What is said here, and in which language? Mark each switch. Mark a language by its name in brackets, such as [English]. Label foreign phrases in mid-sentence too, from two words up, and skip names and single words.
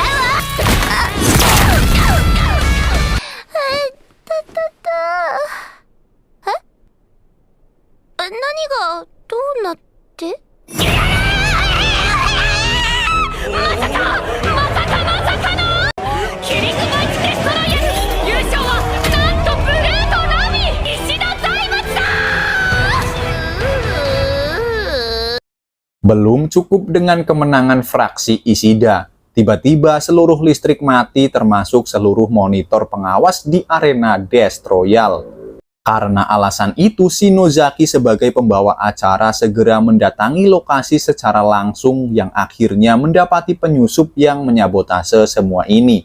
[Japanese] あっ何がどうなって？キリングバイツデストロイヤル優勝はなんとブレードラミ石田財閥だ。 [Indonesian] Belum cukup dengan kemenangan fraksi Ishida, tiba-tiba seluruh listrik mati termasuk seluruh monitor pengawas di arena Death Royal. Karena alasan itu, Shinozaki sebagai pembawa acara segera mendatangi lokasi secara langsung yang akhirnya mendapati penyusup yang menyabotase semua ini.